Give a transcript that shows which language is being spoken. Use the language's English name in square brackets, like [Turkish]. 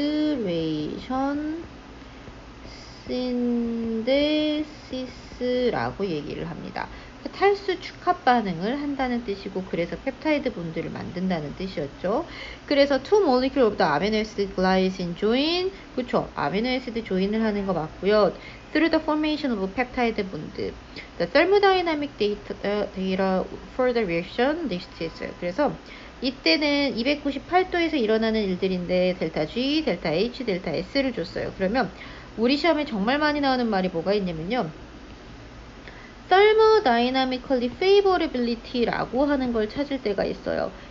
[Korean] 디하이드레이션 신데시스라고 얘기를 합니다. 탈수 축합 반응을 한다는 뜻이고, 그래서 펩타이드 본드를 만든다는 뜻이었죠. 그래서 [English] two molecule of the amino acid glycine join, [Korean] 그쵸? 아미노 애시드 조인을 하는 거 맞고요. [English] through the formation of peptide bond. The thermodynamic data for the reaction list 있어요. [Korean] 그래서 이때는 298도에서 일어나는 일들인데 델타 G, 델타 H, 델타 S를 줬어요. 그러면 우리 시험에 정말 많이 나오는 말이 뭐가 있냐면요. thermodynamically favorability라고 하는 걸 찾을 때가 있어요.